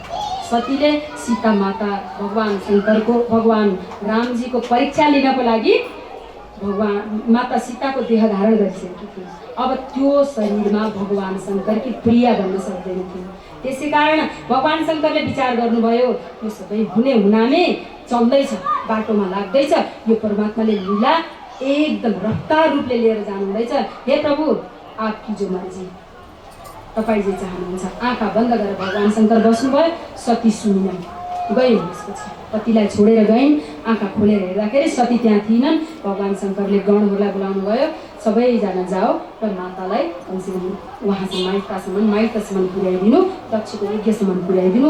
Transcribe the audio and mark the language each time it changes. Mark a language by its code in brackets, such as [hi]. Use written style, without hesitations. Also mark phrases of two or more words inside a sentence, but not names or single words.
[ne] सतीले सीता माता भगवान शङ्करको, भगवान रामजीको परीक्षा लिनको लागि भगवान माता सीताको देह धारण गरिसकेकी थिए। अब त्यो शरीरमा भगवान शङ्करकी प्रिया बन्न सक्दैन थियो। त्यसै कारण भगवान शङ्करले विचार गर्नुभयो यो सबै हुने हुनामै चल्दैछ, बाटोमा लाग्दैछ, यो परमात्माले लीला एकदम रफ्तार रूपले लिएर जानुहुँदैछ। [hi] हे प्रभु आपकी जो मर्जी, [ne] तपाईँ जे चाहनुहुन्छ। आँखा बन्द गरेर भगवान शङ्कर बस्नुभयो। सती सुनिनन्, गइन्। त्यसपछि पतिलाई छोडेर गइन्। आँखा खोलेर हेर्दाखेरि सती त्यहाँ थिएनन्। भगवान शङ्करले गणहरूलाई बोलाउनु भयो, सबैजना जाओ र मातालाई कमसेकम उहाँसँग माइतसम्म पुर्याइदिनु, दक्षको यज्ञसम्म पुर्याइदिनु।